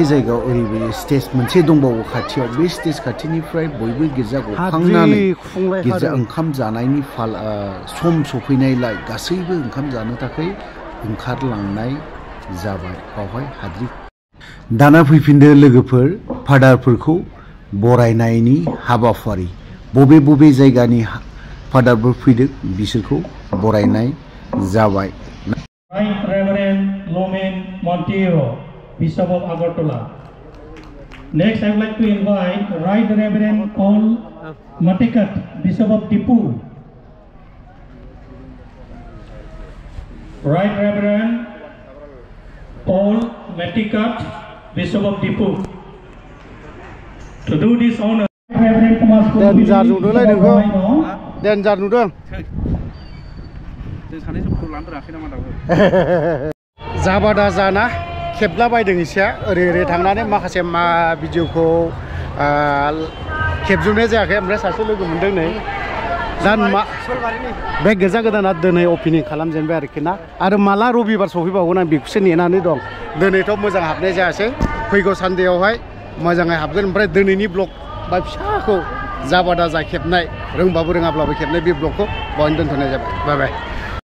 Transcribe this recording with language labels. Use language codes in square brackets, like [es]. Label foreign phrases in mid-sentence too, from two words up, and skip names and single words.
[brx] जायगायाव ओरैबायदि स्टेज मोनसे दंबावो खाथियाव बे स्टेज खाथिनिफ्राय बयबो गिर्जा गखांनानै गिर्जा ओंखाम जानायनि सम सफैनायलाय गासैबो ओंखाम जानो थाखाय ओंखारलांनाय जाबाय बावहाय हाद्रि दाना फैफिनदो लोगोफोर फादारफोरखौ बरायनायनि हाबाफारि बबे जायगानि फादारफोर फैदों बिसोरखौ बरायनाय जाबाय [en] Right Reverend Lomen Monteiro, Bishop of Agartala. Next, I would like to invite Right Reverend Paul Matikat, Bishop of Tipu. Right Reverend Paul Matikat, Bishop of Tipu. To do this honor, Reverend Thomas [brx] Denjar नुदोंलाय नोंखौ Denjar नुदों जाबादा जाना खेबला बायदों इसेया ओरै थांनानै माखासे भिडिअखौ खेबजोबनाय जायाखै ओमफ्राय सासे लोगो मोनदों नै दा बे गिर्जा गोदाना दिनै अपेनिं खालामजेनबाय आरोखि ना आरो माला रबिबार सफैबावगोन आं बेखौसो नेनानै दं दिनैथ' मोजां हाबनाय जायासै फैगौ सानदेआवहाय मोजाङै हाबगोन ओमफ्राय दिनैनि ब्लग बा फिसाखौ जाबादा जा खेबनाय रोंबाबो रोङाब्लाबो खेबनाय बे ब्लगखौ बावनो दोनथ'नाय जाबाय [en] bye bye